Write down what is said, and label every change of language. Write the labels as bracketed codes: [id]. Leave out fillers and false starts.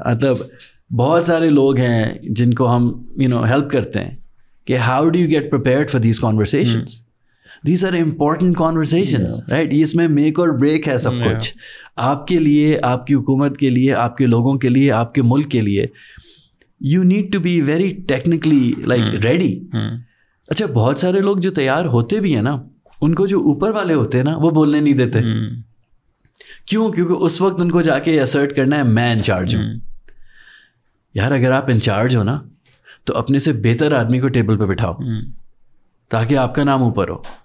[ur] مطلب بہت سارے لوگ ہیں جن کو ہم ہیلپ کرتے ہیں کہ [en] How do you get prepared for these conversations. These are important conversations, right. [ur] اس میں میک اور بریک ہے سب کچھ آپ کے لیے، آپ کی حکومت کے لیے، آپ کے لوگوں کے لیے، آپ کے ملک کے لیے. [en] you need to be very technically like ready. [ur] اچھا بہت سارے لوگ جو تیار ہوتے بھی ہیں نا, ان کو جو اوپر والے ہوتے ہیں نا وہ بولنے نہیں دیتے. کیوں؟ کیونکہ اس وقت ان کو جا کے اسرٹ کرنا ہے میں انچارج ہوں. یار اگر آپ انچارج ہو نا تو اپنے سے بہتر آدمی کو ٹیبل پہ بٹھاؤ تاکہ آپ کا نام اوپر ہو.